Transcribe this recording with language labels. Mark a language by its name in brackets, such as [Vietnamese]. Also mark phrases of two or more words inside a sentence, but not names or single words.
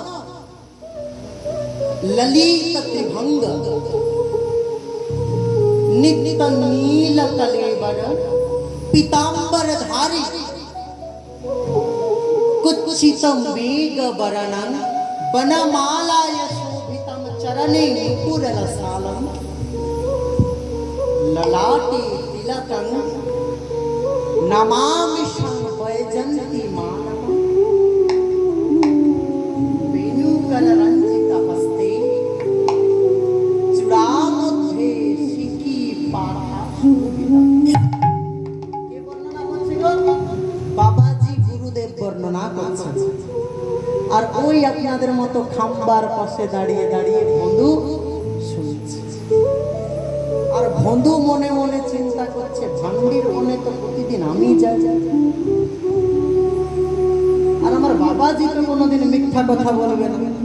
[Sanskrit] ললিত ত্রিভঙ্গ, নিত্য নীল কলেবর, পীতাম্বর ধারী, কুচ্ছিতম বেগ বরণং, বনমালায় শোভিতম চরণে মুকুর রসালম, ललाटे तिलकं नमामि वैजयन्ती मानव, वेणुकर रंजित हस्ते चूड़ामध्ये शिखी पाठा शोभितम। [Bangla] কে বর্ণনা করছে গো? বাবাজি গুরুদেব বর্ণনা করছেন। আর ওই আপনাদের মতো খাম্বার পাশে দাঁড়িয়ে দাঁড়িয়ে বন্ধু শুনছে। আর বন্ধু মনে মনে চিন্তা করছে, ভান্ডির বনে তো প্রতিদিন আমি যাই, আর আমার বাবাজি তো কোনোদিন মিথ্যা কথা বলবে না।